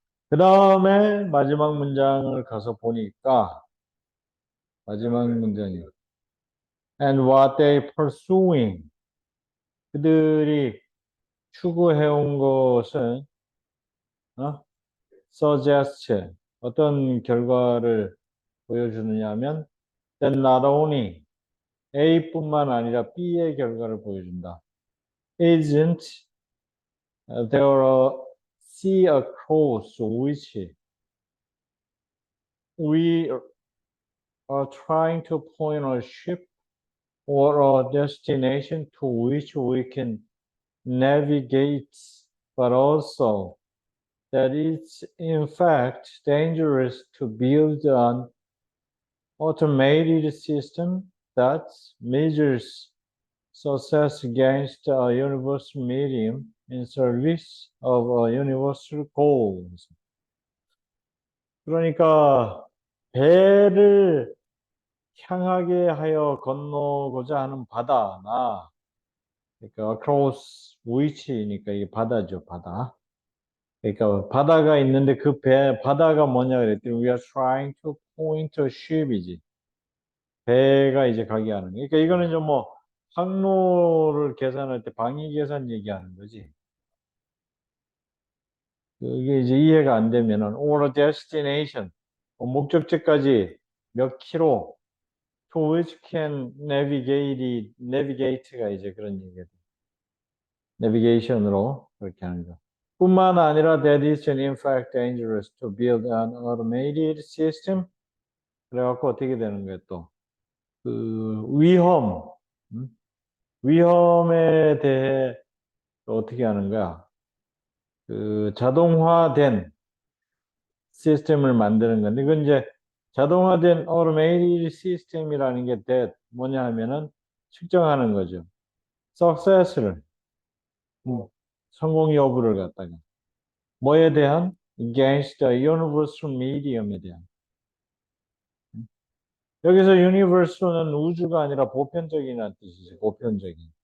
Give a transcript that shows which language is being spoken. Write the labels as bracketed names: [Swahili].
[Korean] 그 다음에 마지막 문장을 가서 보니까 마지막 문장이 [English] and what they pursuing [Korean] 그들이 추구해온 것은 suggest 어떤 결과를 보여주느냐면 [English] that not only [Korean] A뿐만 아니라 B의 결과를 보여준다. [English] Isn't there a sea across which we are trying to point a ship or a destination to which we can navigate, but also that it's in fact dangerous to build an automated system that measures success against a universal medium in service of a universal goal. [Korean] 그러니까 배를 향하게 하여 건너고자 하는 바다나 그러니까 [English] across which [Korean] 니까 이게 바다죠, 바다. 그러니까 바다가 있는데 그 바다가 뭐냐 그랬더니 [English] we are trying to point a ship [Korean] 이지. 배가 이제 가게 하는 거. 그러니까 이거는 좀 뭐 항로를 계산할 때 방위 계산 얘기하는 거지. 그게 이제 이해가 안 되면은 [English] or a destination [Korean] 목적지까지 몇 킬로 [English] to which can navigate [Korean] 가 이제 그런 얘기죠. navigation으로 그렇게 하는 거. 뿐만 아니라 [English] that is in fact dangerous to build an automated system. [Korean] 그래갖고 어떻게 되는 거예요 또? 그 위험, 위험에 대해 어떻게 하는 거야? 그 자동화된 시스템을 만드는 건데, 이건 이제 자동화된 automated 시스템이라는 게 뭐냐 하면은 측정하는 거죠. success를, 성공 여부를 갖다가. 뭐에 대한? [English] against the universal medium에 대한. [Korean] 여기서 universal은 우주가 아니라 보편적이라는 뜻이죠. 보편적인.